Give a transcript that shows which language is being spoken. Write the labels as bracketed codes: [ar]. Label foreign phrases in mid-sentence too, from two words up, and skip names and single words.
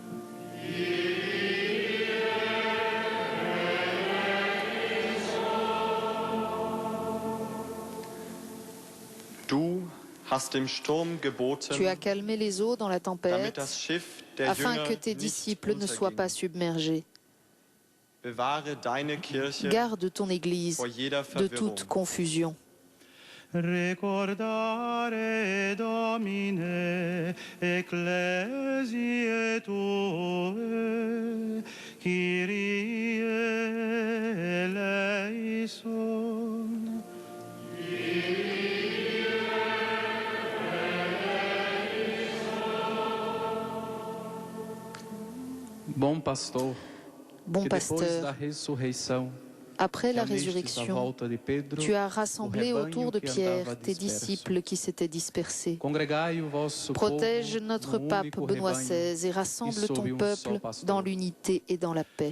[fr] Tu as calmé les eaux dans la tempête afin que tes disciples ne soient pas submergés. Garde ton Église de toute confusion. [la] Recordare, Domine, ecclesiae Tue, [el] Kyrie eleison. [pt] Bom pastor, [fr] Bon pasteur, après la e résurrection, tu as rassemblé autour de Pierre tes disciples qui s'étaient dispersés. Protège notre pape Benoît XVI et rassemble ton peuple dans l'unité et dans la paix.